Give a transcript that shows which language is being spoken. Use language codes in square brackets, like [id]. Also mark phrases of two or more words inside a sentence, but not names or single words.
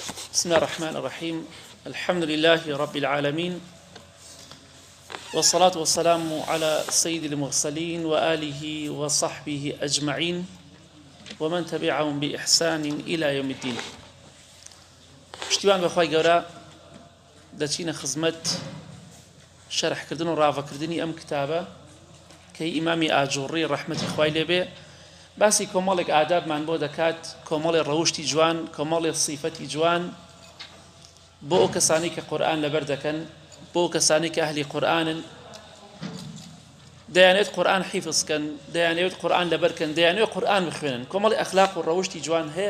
[ar] بسم الله الرحمن الرحيم. الحمد لله رب العالمين، والصلاة والسلام على سيد المرسلين وآله وصحبه أجمعين ومن تبعهم بإحسان إلى يوم الدين. [ckb] پشتیوان بەخوای گەورە دەچینە خزمەت شەرحکردن و ڕاوەکردنی ئەم کتابە کە ئیمامی ئاجوڕی ڕەحمەتی خوای لێبێ باسی کۆمەڵێک ئادابمان بۆ دەکات، کۆمەڵی ڕەوشتی جوان، کۆمەڵی سیفەتی جوان بۆ ئەو کەسانی کە قورئان لەبەر دەکەن، بۆ ئەو کەسانی کە ئەهلی قورئانن، دەیانێت قورئان حیفظکەن، دەیانەوێت قورئان لەبەرکەن، دەیانەوێت قورئان بخوێنن، کۆمەڵی ئەخلاق و ڕەوشتی جوان هەیە.